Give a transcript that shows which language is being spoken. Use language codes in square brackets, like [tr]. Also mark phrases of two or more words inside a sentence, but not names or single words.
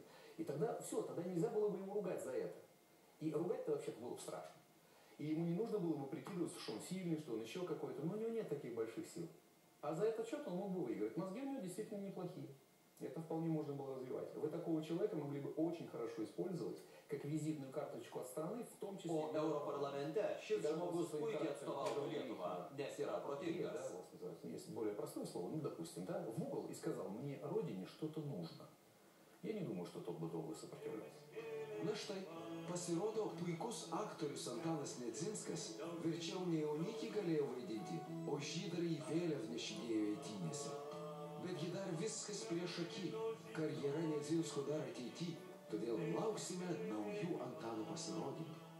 [ru] И тогда все, тогда нельзя было бы ему ругать за это. И ругать-то вообще-то было бы страшно. И ему не нужно было бы прикидываться, что он сильный, что он еще какой-то. Но у него нет таких больших сил. А за этот счет он мог бы выиграть. Мозги у него действительно неплохие. Это вполне можно было развивать. Вы такого человека могли бы очень хорошо использовать как визитную карточку от страны, в том числе... [lt] O Europarlamente šis žmogus puikiai atstovautų Lietuvą, nes yra protingas. [ru] Да, вот называется. Есть более простое слово, ну, допустим, да, в угол и сказал, мне родине что-то нужно. Я не думаю, что тот бы долго сопротивлялся. [lt] Na štai, Pasirodo, puikus aktorius Antanas Nedzinskas verčiau ne jaunikį galėjo vaidinti, o žydrąjį vėliavnešį dėjo eitynėse. Betgi dar viskas prieš akį, karjera Nedzinsko dar ateity, todėl lauksime naujų Antano pasirodymų.